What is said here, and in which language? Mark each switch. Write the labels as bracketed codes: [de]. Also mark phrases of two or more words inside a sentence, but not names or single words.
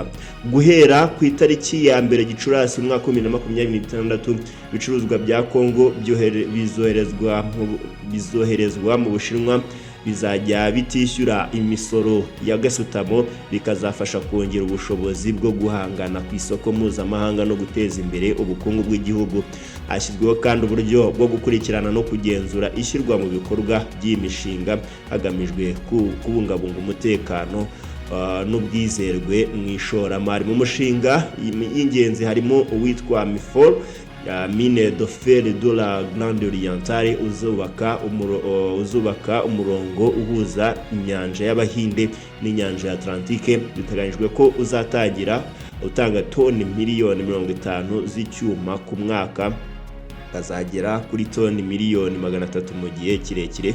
[rw] Guhera ku itariki ya mbere Gicurasi umwaka wa 2026 ibicuruzwa bya Kongo bizoherezwa mu Bushinwa bizajya bitishyura imisoro ya gasutamo, bikazafasha kongera ubushobozi bwo guhangana ku isoko mpuzamahanga no guteza imbere ubukungu bw'igihugu. Hashyizweho kandi uburyo bwo gukurikirana no kugenzura ishyirwa mu bikorwa by'imishinga hagamijwe kubungabunga umutekano n'ubwizerwe mu ishoramari. Mu mushinga y'ingenzi harimo uwitwa MIFOR Mine de fer de la Grande Orientale uzubaka umurongo uhuza inyanja y'Abahinde n'inyanja ya Atlantique. Biteganyijwe ko uzatangira utanga toni miliyoni 50 z'icyuma ku mwaka, kazagera kuri toni miliyoni 300 mu gihe kirekire.